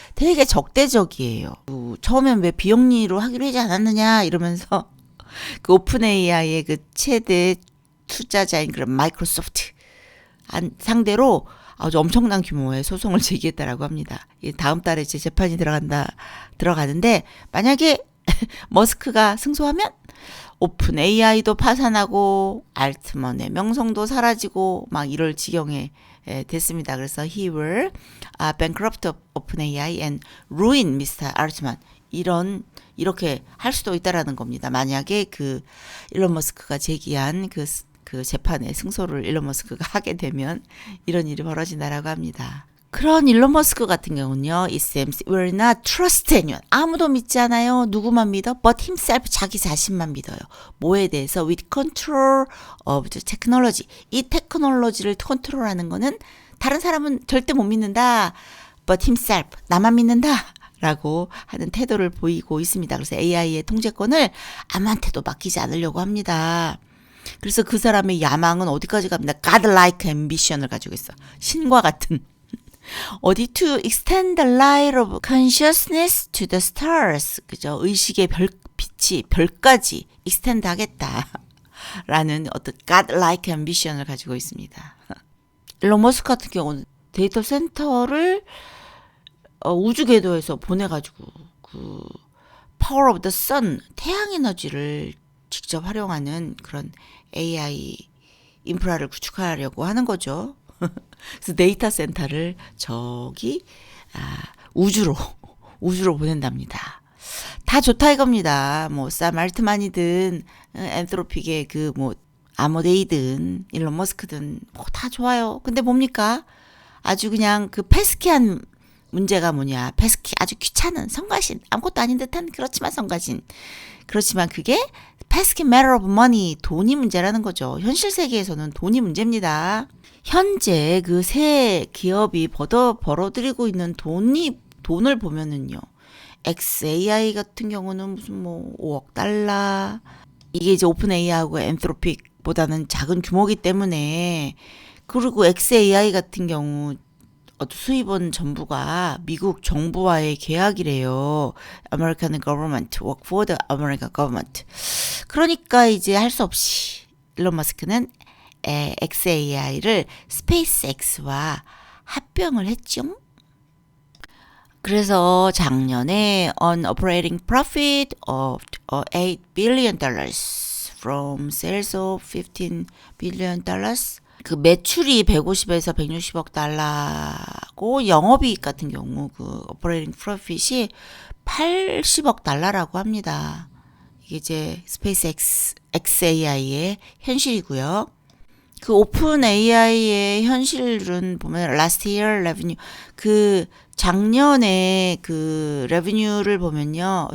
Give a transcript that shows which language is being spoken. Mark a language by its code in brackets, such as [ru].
[ko] 되게 적대적이에요. 처음엔 왜 비영리로 하기로 하지 않았느냐 이러면서 그 오픈 AI의 그 최대 투자자인 그런 마이크로소프트 상대로 아주 엄청난 규모의 소송을 제기했다라고 합니다. 다음 달에 이제 재판이 들어가는데 만약에 머스크가 승소하면 오픈 AI도 파산하고 알트먼의 명성도 사라지고 막 이럴 지경에 됐습니다. 그래서 [en] he will bankrupt open AI and ruin Mr. Altman. [ko] 이렇게 할 수도 있다라는 겁니다. 만약에 그 일론 머스크가 제기한 그 재판에 승소를 일론 머스크가 하게 되면 이런 일이 벌어진다라고 합니다. 그런 일론 머스크 같은 경우는요. [en] It seems will not trust anyone. [ko] 아무도 믿지 않아요. 누구만 믿어? [en] But himself. [ko] 자기 자신만 믿어요. 뭐에 대해서? [en] With control of the technology. [ko] 이 테크놀로지를 컨트롤하는 거는 다른 사람은 절대 못 믿는다. [en] But himself. [ko] 나만 믿는다. 라고 하는 태도를 보이고 있습니다. 그래서 AI의 통제권을 아무한테도 맡기지 않으려고 합니다. 그래서 그 사람의 야망은 어디까지 갑니다. [en] Godlike ambition [ko] 을 가지고 있어. 신과 같은. 어디 [en] to extend the light of consciousness to the stars. [ko] 그죠? 의식의 빛이 별까지 extend 하겠다. 라는 어떤 [en] Godlike ambition [ko] 을 가지고 있습니다. 일론 머스크 같은 경우는 데이터 센터를 우주 궤도에서 보내가지고 그 [en] Power of the Sun, [ko] 태양 에너지를 직접 활용하는 그런 AI 인프라를 구축하려고 하는 거죠. 그래서 데이터 센터를 저기 우주로 보낸답니다. 다 좋다 이겁니다. 뭐 샘 알트만이든 엔트로픽의 그 뭐 아모데이든 일론 머스크든 뭐 다 좋아요. 근데 뭡니까? 아주 그냥 그 페스키한 문제가 뭐냐. pesky 아주 귀찮은 성가신. 아무것도 아닌 듯한 그렇지만 성가신. 그렇지만 그게 [en] pesky matter of money. [ko] 돈이 문제라는 거죠. 현실 세계에서는 돈이 문제입니다. 현재 그 새 기업이 벌어들이고 있는 돈을 보면은요. XAI 같은 경우는 무슨 뭐 5억 달러. 이게 이제 오픈 AI하고 엔트로픽보다는 작은 규모이기 때문에 그리고 XAI 같은 경우 수입원 전부가 미국 정부와의 계약이래요. [en] American government, work for the American government. [ko] 그러니까 이제 할 수 없이 일론 머스크는 XAI를 스페이스X와 합병을 했죠. 그래서 작년에 [en] an operating profit of $8 billion from sales of $15 billion. [ko] 그 매출이 150에서 160억 달러고 영업이익 같은 경우 그 operating profit이 80억 달러라고 합니다. 이게 이제 스페이스X XAI의 현실이고요. 그 오픈 AI의 현실은 보면 [en] last year revenue [ko] 그 작년에 그 레베뉴를 보면요.